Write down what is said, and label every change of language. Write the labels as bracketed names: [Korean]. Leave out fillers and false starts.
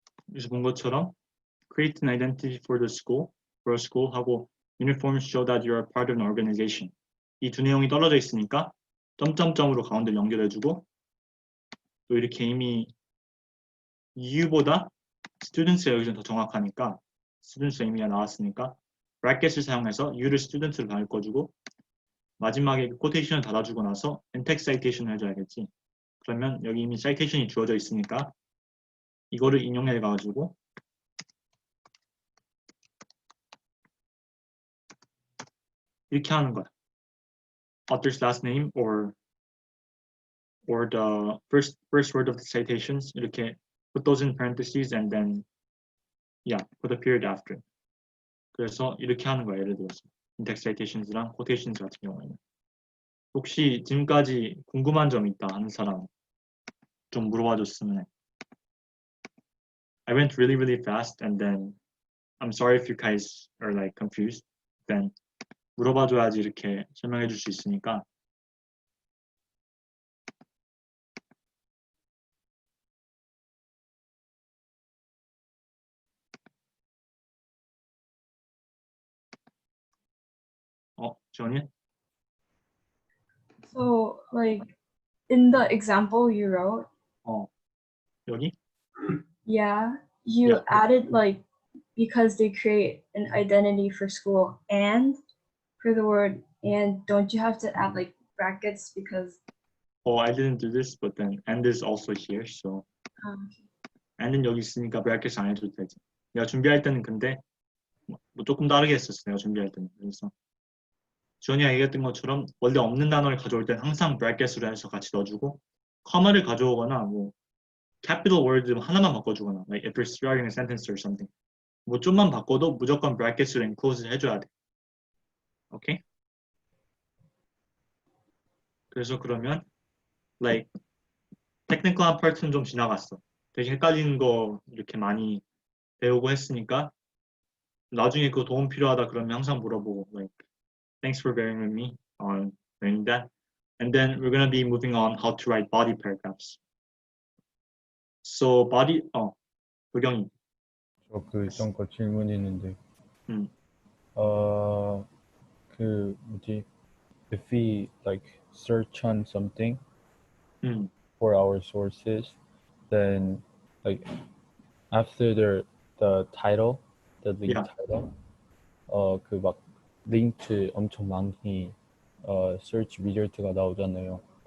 [Korean] 여기서 본 것처럼 [English] create an identity for a school 하고 uniforms show that you're a part of an organization. [Korean] 이 두 내용이 떨어져 있으니까 점점점으로 가운데를 연결해주고 또 이렇게 이미 U보다 students가 여기서 더 정확하니까 students 의미가 나왔으니까 bracket을 사용해서 you를 student로 바꿔주고 마지막에 quotation을 닫아주고 나서 in-text citation을 해줘야겠지. 그러면 여기 이미 citation이 주어져 있으니까 이거를 인용해가지고 이렇게 하는 거야. [English] Author's last name or the first word of the citations 이렇게 put those in parentheses and then put a period after. [Korean] 그래서 이렇게 하는 거야. 예를 들어서 in-text citations랑 quotations 같은 경우에는 혹시 지금까지 궁금한 점 있다 하는 사람 좀 물어봐줬으면 해. [English] I went really really fast and then I'm sorry if you guys are like confused. [Korean] Then 물어봐줘야지 이렇게 설명해 줄 수 있으니까 지원이? [English] So, like, in the example you wrote, [Korean] 여기? [English] yeah, you Yeah. added like because they create an identity for school and for the word and don't you have to add like brackets because I didn't do this, but then and is also here, so [Korean] and은 여기 있으니까 brackets 안 해줘도 되지. 내가 준비할 때는 근데 뭐 조금 다르게 했었어. 내가 준비할 때는. 그래서 지원이가 얘기했던 것처럼 원래 없는 단어를 가져올 땐 항상 brackets로 해서 같이 넣어주고 커마를 가져오거나 뭐 capital word 하나만 바꿔주거나 [English] like if you're starting a sentence or something [Korean] 뭐 좀만 바꿔도 무조건 brackets로 enclose 해줘야 돼. 오케이? 그래서 그러면 like technical한 part는 좀 지나갔어. 되게 헷갈리는 거 이렇게 많이 배우고 했으니까 나중에 그거 도움 필요하다 그러면 항상 물어보고 [English] like thanks for bearing with me on learning that. And then we're gonna be moving on how to write body paragraphs. So body 도경이. [Korean] 저 잠깐 질문 있는데. 음. 그 뭐지? [English] If we like search on something for our sources, then like after the title, the link title, [Korean] 그 막 링크 엄청 많이 search result가 나오잖아요.